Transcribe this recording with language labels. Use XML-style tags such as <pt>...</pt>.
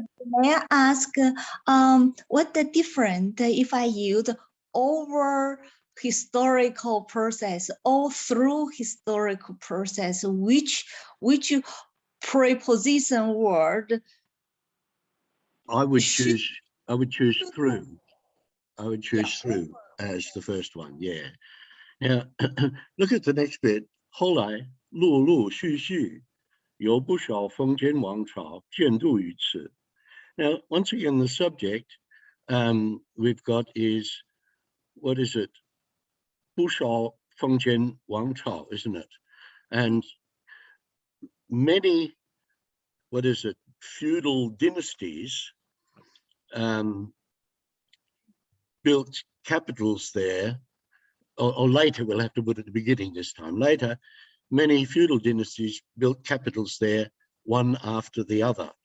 <en>May I ask what the difference if I use over historical process or through historical process, which preposition word I would should- choose through. I would choose through as the first one, yeah. Now, look at the next bit.</en> <zh>后来陆陆续续有不少封建王朝建都于此.</zh> <en>Now, once again, the subject we've got is, what is it?</en> <zh>不少封建王朝,</zh> <en>isn't it? And many, what is it, feudal dynasties built capitals there, or later, we'll have to put at the beginning this time. Later, many feudal dynasties built capitals there, one after the other.</en>